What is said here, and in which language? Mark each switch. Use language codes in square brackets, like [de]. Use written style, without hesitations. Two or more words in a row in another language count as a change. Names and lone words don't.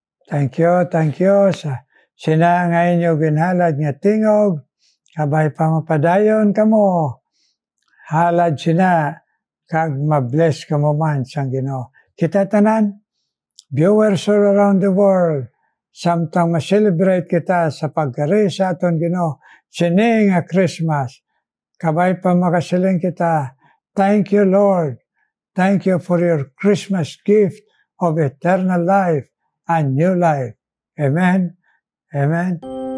[en] Thank you [hil] sa sina nga inyo ginhalad nga tingog, kabay pa mapadayon kamo. Halad sina, kag mabless kamo man sang Ginoo. Kita tanan, [en] viewers all around the world, [hil] samtang ma-celebrate kita sa pagkari sa aton Ginoo, sini nga Christmas, kabay pa makasiling kita, [en] thank you Lord, thank you for your Christmas gift of eternal life and new life. Amen. Amen.